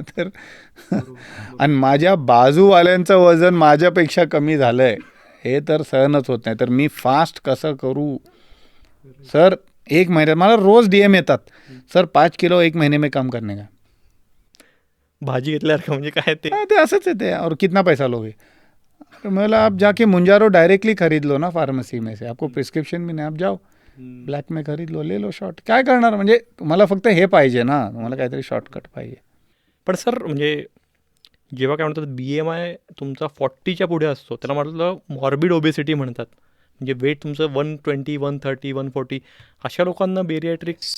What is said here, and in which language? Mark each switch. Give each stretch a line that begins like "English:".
Marathi: तर आणि माझ्या बाजूवाल्यांचं वजन माझ्यापेक्षा कमी झालं आहे, हे तर सहनच होत नाही. तर मी फास्ट कसं करू सर? 1 महिन्यात मला रोज DM येतात,
Hindi: सर 5 किलो 1 महीने में कम करने का.
Marathi: भाजी घेतल्यावर का, म्हणजे काय ते? ते असंच आहे ते.
Hindi: और कितना पैसा लोगे? मतलब आप जाके मुंजारो डायरेक्टली खरीद लो ना फार्मेसी में से, आपको प्रिस्क्रिप्शन भी नाही, आप जाओ ब्लॅक में खरीद लो, ले लो शॉर्ट.
Marathi: काय करणार, म्हणजे तुम्हाला फक्त हे पाहिजे ना, तुम्हाला काहीतरी शॉर्टकट पाहिजे. पण सर, म्हणजे जेव्हा काय म्हणतात BMI तुमचा 40च्या पुढे असतो, त्याला म्हटलं मॉर्बिड ओबेसिटी म्हणतात. म्हणजे वेट तुमचं 120, 130, 140, अशा लोकांना बेरियाट्रिक.